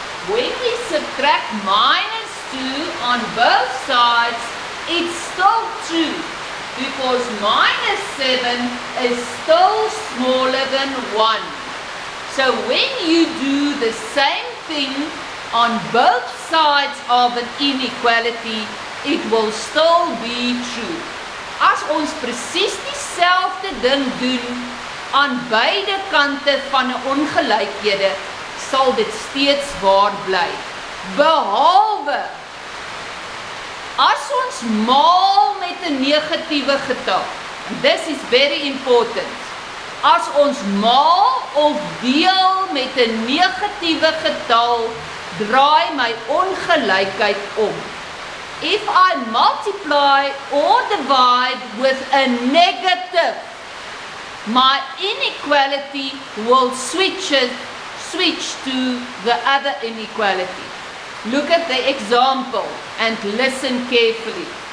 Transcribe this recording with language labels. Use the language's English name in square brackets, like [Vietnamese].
[English] When we subtract minus 2 on both sides, it's still true because minus 7 is still smaller than 1. So when you do the same thing on both sides of an inequality, it will still be true. [Afrikaans] As ons presies dieselfde ding doen aan beide kante van 'n ongelykhede, sal dit steeds waar bly. Behalwe as ons maal met 'n negatiewe getal. [English] This is very important. [Afrikaans] As ons maal of deel met 'n negatiewe getal, draai my ongelykheid om. [English] If I multiply or divide with a negative, my inequality will switch to the other inequality. Look at the example and listen carefully.